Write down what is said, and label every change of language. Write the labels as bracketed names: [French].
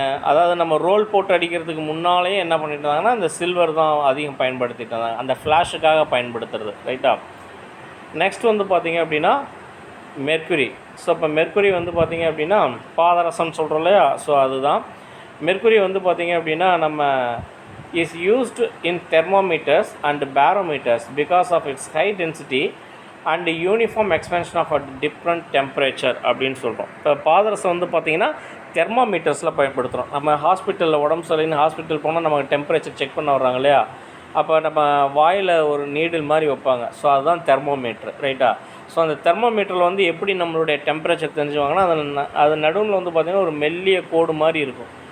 [Tamil] அதாவது நம்ம ரோல் போட்டு அடிக்கிறதுக்கு முன்னாலேயே என்ன பண்ணிட்டு இருந்தாங்கன்னா இந்த சில்வர் தான் அதிகம் பயன்படுத்திட்டு இருந்தாங்க, அந்த ஃப்ளாஷுக்காக பயன்படுத்துறது, ரைட்டா. நெக்ஸ்ட் வந்து பார்த்திங்க அப்படின்னா மெர்க்குரி. ஸோ இப்போ மெர்க்குரி வந்து பார்த்திங்க அப்படின்னா பாதரசம்னு சொல்கிறோம் இல்லையா, ஸோ அதுதான். மெர்க்குரி வந்து பார்த்திங்க அப்படின்னா நம்ம [English] is used in thermometers and barometers because of its high density and uniform expansion of a different temperature [Tamil] அப்படின்னு சொல்கிறோம். இப்போ பாதரசம் வந்து பார்த்திங்கன்னா தெர்மாமீட்டர்ஸில் பயன்படுத்துகிறோம். நம்ம ஹாஸ்பிட்டலில் உடம்பு சரியில்லைன்னு ஹாஸ்பிட்டல் போனால் நமக்கு டெம்பரேச்சர் செக் பண்ண வர்றாங்க இல்லையா, அப்போ நம்ம வாயில் ஒரு நீடில் மாதிரி வைப்பாங்க, ஸோ அதுதான் தெர்மோமீட்ரு, ரைட்டா. ஸோ அந்த தெர்மோமீட்டரில் வந்து எப்படி நம்மளுடைய டெம்பரேச்சர் தெரிஞ்சுவாங்கன்னா அது நடுவில் வந்து பார்த்திங்கன்னா ஒரு மெல்லிய கோடு மாதிரி இருக்கும்.